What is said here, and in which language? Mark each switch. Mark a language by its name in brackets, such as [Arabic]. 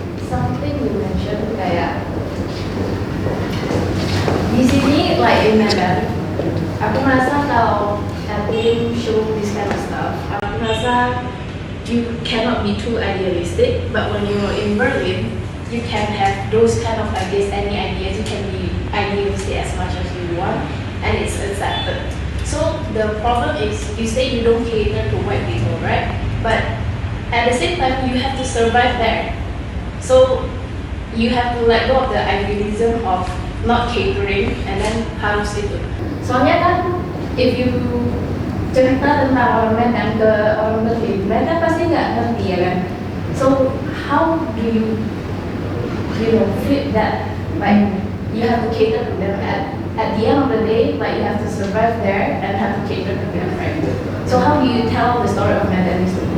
[English] Something you mentioned [Indonesian] kayak di sini [English] like in Medan, [Indonesian] aku merasa kalau [English] Edlin show this kind of stuff, [Indonesian] aku merasa [English] you cannot be too idealistic, but when you're in Berlin, you can have those kind of ideas, any ideas, you can be idealistic as much as you want, and it's accepted. So the problem is, you say you don't cater to white people, right? But at the same time, you have to survive there. So you have to let go of the idealism of not catering, and then [Indonesian] harus itu. Soalnya kan, [English] if you [Indonesian] cerita tentang orang Medan ke orang Berlin, mereka pasti nggak ngerti ya kan. [English] So how do you flip that? Like you have to cater to them at the end of the day, like you have to survive there and have to cater to them, right? So how do you tell the story of Medan?